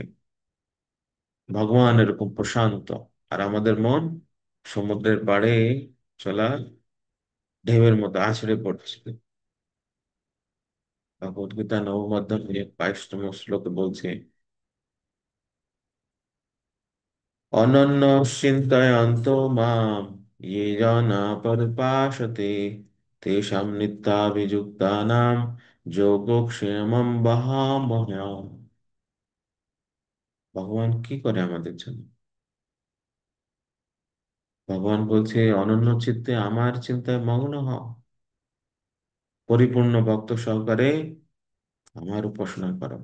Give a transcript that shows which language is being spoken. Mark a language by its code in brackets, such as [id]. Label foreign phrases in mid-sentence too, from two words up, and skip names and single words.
[bn] ভগবান এরকম প্রশান্ত, আর আমাদের মন সমুদ্রের পাড়ে চলা ঢেউয়ের মতো আছড়ে পড়ছে। ভগবদ গীতা নবম অধ্যায়ে 22তম শ্লোকে বলছে, [sa] অনন্য চিন্তয়ন্ত মাম ये जना परिपासते तेषां नित्याभियुक्तानां যোগক্ষেমম বহামহ্যম। [bn] ভগবান কি করে আমাদের জন্য? ভগবান বলছে, অনন্য চিত্তে আমার চিন্তায় মগ্ন হও, পরিপূর্ণ ভক্ত সহকারে আমার উপাসনা করো।